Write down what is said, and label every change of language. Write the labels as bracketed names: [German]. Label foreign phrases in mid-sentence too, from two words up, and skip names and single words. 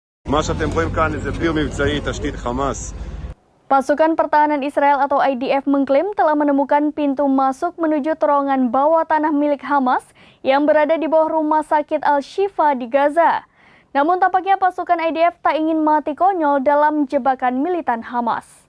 [Hebrew] מה שאתם רואים כאן זה פיר מבצעי, תשתית חמאס. [Indonesian] Pasukan Pertahanan Israel atau IDF mengklaim telah menemukan pintu masuk menuju terowongan bawah tanah milik Hamas yang berada di bawah rumah sakit Al-Shifa di Gaza. Namun tampaknya pasukan IDF tak ingin mati konyol dalam jebakan militan Hamas.